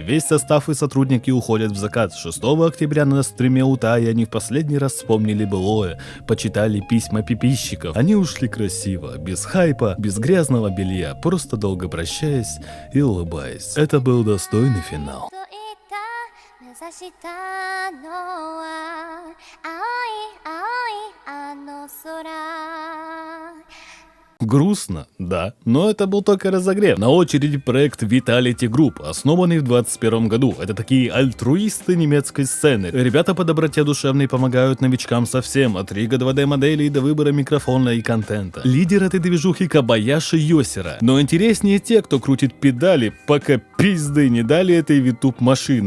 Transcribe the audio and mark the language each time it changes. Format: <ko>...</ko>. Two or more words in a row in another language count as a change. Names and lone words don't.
<ru>Весь состав и сотрудники уходят в закат. 6 октября на стриме у Таи они в последний раз вспомнили былое. Почитали письма пипищиков. Они ушли красиво, без хайпа, без грязного белья, просто долго прощаясь и улыбаясь. Это был достойный финал.</ru> <ja>目指したのは青い青いあの空</ja> <ru>Грустно, да, но это был только разогрев. На очереди проект Vitality Group, основанный в 2021 году. Это такие альтруисты немецкой сцены. Ребята по доброте душевной помогают новичкам со всем, от рига 2D-моделей до выбора микрофона и контента. Лидер этой движухи Кабаяши Йосера. Но интереснее те, кто крутит педали, пока пизды не дали этой VTube-машины.</ru>